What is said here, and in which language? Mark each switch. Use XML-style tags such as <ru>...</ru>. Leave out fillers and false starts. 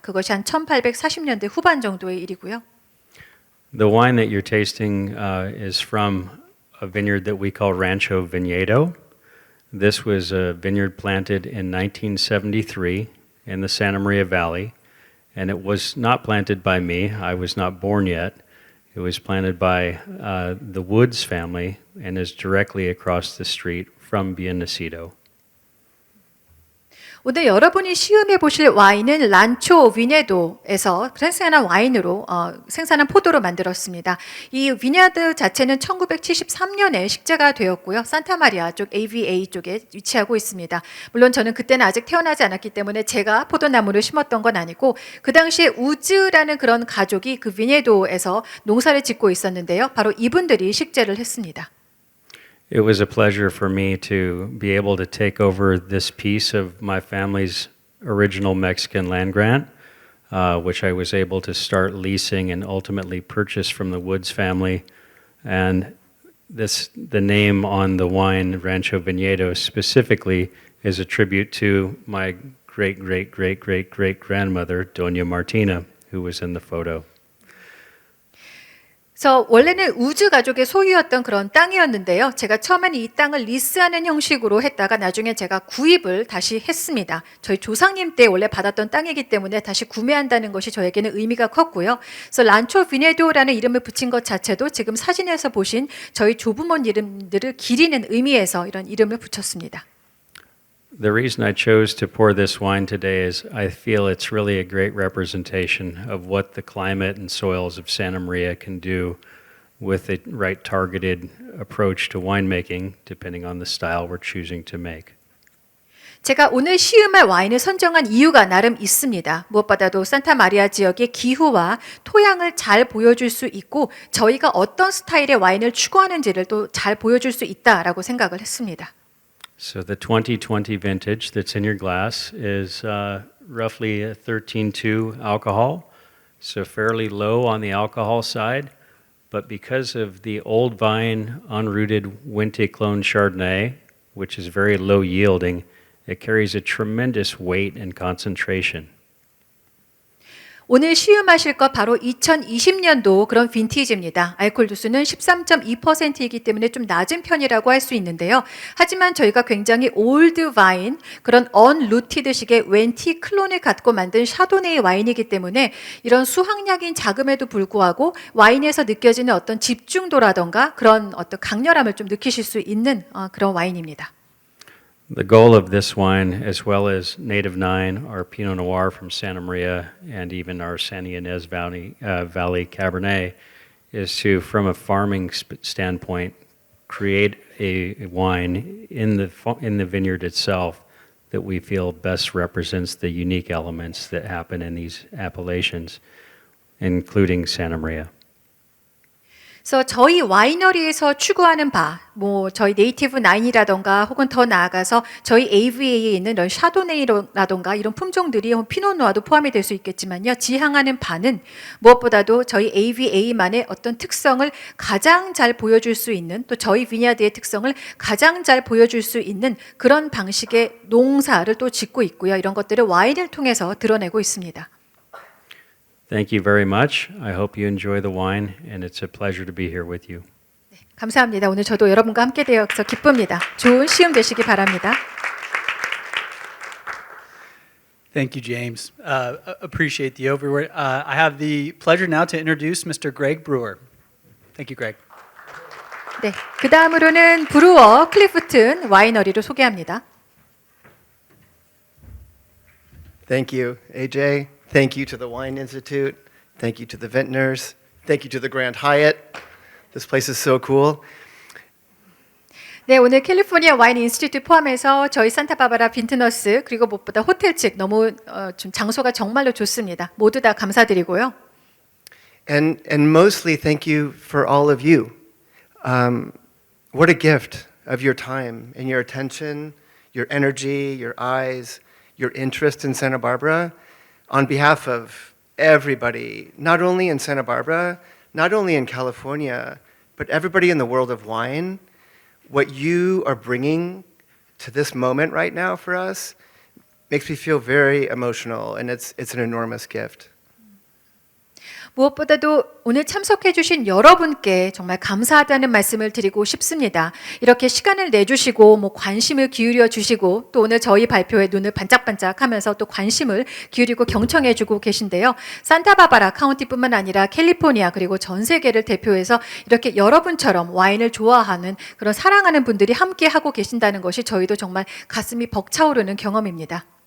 <ko>그것이 한 1840년대 후반 정도의 일이고요.</ko> <en>The wine that you're tasting is from a vineyard that we call Rancho Viñedo. This was a vineyard planted in 1973 in the Santa Maria Valley, and it was not planted by me. I was not born yet. It was planted by the Woods family and is directly across the street from Bien Nacido.</en> <ko>오늘 여러분이 시음해 보실 와인은 란초 비네도에서 생산한 와인으로 생산한 포도로 만들었습니다. 이 비냐드 자체는 1973년에 식재가 되었고요. 산타마리아 쪽 AVA 쪽에 위치하고 있습니다. 물론 저는 그때는 아직 태어나지 않았기 때문에 제가 포도나무를 심었던 건 아니고 그 당시에 우즈라는 그런 가족이 그 비네도에서 농사를 짓고 있었는데요. 바로 이분들이 식재를 했습니다.</ko> <en>It was a pleasure for me to be able to take over this piece of my family's original Mexican land grant, which I was able to start leasing and ultimately purchase from the Woods family. And the name on the wine, Rancho Viñedo, specifically is a tribute to my great-great-great-great-great-grandmother, Doña Martina, who was in the photo.</en> <ko>그래서 원래는 우즈 가족의 소유였던 그런 땅이었는데요. 제가 처음에는 이 땅을 리스하는 형식으로 했다가 나중에 제가 구입을 다시 했습니다. 저희 조상님 때 원래 받았던 땅이기 때문에 다시 구매한다는 것이 저에게는 의미가 컸고요. 그래서 란초 비네도라는 이름을 붙인 것 자체도 지금 사진에서 보신 저희 조부모님 이름들을 기리는 의미에서 이런 이름을 붙였습니다.</ko> <en>The reason I chose to pour this wine today is I feel it's really a great representation of what the climate and soils of Santa Maria can do with the right targeted approach to winemaking, depending on the style we're choosing to make.</en> <ko>제가 오늘 시음할 와인을 선정한 이유가 나름 있습니다. 무엇보다도 산타마리아 지역의 기후와 토양을 잘 보여줄 수 있고 저희가 어떤 스타일의 와인을 추구하는지를 또 잘 보여줄 수 있다라고 생각을 했습니다.</ko> <en>So the 2020 vintage that's in your glass is roughly a 13.2 alcohol, so fairly low on the alcohol side. But because of the old vine unrooted Wente clone Chardonnay, which is very low yielding, it carries a tremendous weight and concentration.</en> <ko>오늘 시음하실 것 바로 2020년도 그런 빈티지입니다. 알코올 도수는 13.2%이기 때문에 좀 낮은 편이라고 할 수 있는데요. 하지만 저희가 굉장히 올드 와인, 그런 언루티드식의 웬티 클론을 갖고 만든 샤도네이 와인이기 때문에 이런 수확량인 자금에도 불구하고 와인에서 느껴지는 어떤 집중도라던가 그런 어떤 강렬함을 좀 느끼실 수 있는 그런 와인입니다.</ko> <en>The goal of this wine, as well as Native 9, our Pinot Noir from Santa Maria, and even our San Ynez Valley Cabernet, is to, from a farming standpoint, create a wine in the vineyard itself that we feel best represents the unique elements that happen in these appellations, including Santa Maria.</en> <ko>그래서 저희 와이너리에서 추구하는 바, 뭐 저희 네이티브 9이라던가 혹은 더 나아가서 저희 AVA에 있는 이런 샤도네이라던가 이런 품종들이 피노누아도 포함이 될 수 있겠지만요. 지향하는 바는 무엇보다도 저희 AVA만의 어떤 특성을 가장 잘 보여줄 수 있는 또 저희 비냐드의 특성을 가장 잘 보여줄 수 있는 그런 방식의 농사를 또 짓고 있고요. 이런 것들을 와인을 통해서 드러내고 있습니다.</ko> <en>Thank you very much. I hope you enjoy the wine, and it's a pleasure to be here with you.</en> <ko>감사합니다. 오늘 저도 여러분과 함께 되어서 기쁩니다. 좋은 시음 되시기 바랍니다.</ko> <en>Thank you, James. Appreciate the overword. I have the pleasure now to introduce Mr. Greg Brewer. Thank you, Greg.</en> <ko>네, 그 다음으로는 브루어 클리프튼 와이너리를 소개합니다.</ko> <en>Thank you, AJ. Thank you to the Wine Institute. Thank you to the Vintners. Thank you to the Grand Hyatt. This place is so cool.</en> <ko>네, 오늘 캘리포니아 와인 인스티튜트 포함해서 저희 산타바바라 빈트너스 그리고 무엇보다 호텔 측 너무 좀 장소가 정말로 좋습니다. 모두 다 감사드리고요.</ko> <en>And mostly thank you for all of you. What a gift of your time and your attention, your energy, your eyes, your interest in Santa Barbara. On behalf of everybody, not only in Santa Barbara, not only in California, but everybody in the world of wine, what you are bringing to this moment right now for us makes me feel very emotional, and it's an enormous gift.</en> <ko>무엇보다도 오늘 참석해 주신 여러분께 정말 감사하다는 말씀을 드리고 싶습니다. 이렇게 시간을 내주시고 뭐 관심을 기울여 주시고 또 오늘 저희 발표에 눈을 반짝반짝하면서 또 관심을 기울이고 경청해 주고 계신데요. 산타바바라 카운티뿐만 아니라 캘리포니아 그리고 전 세계를 대표해서 이렇게 여러분처럼 와인을 좋아하는 그런 사랑하는 분들이 함께 하고 계신다는 것이 저희도 정말 가슴이 벅차오르는 경험입니다.</ko>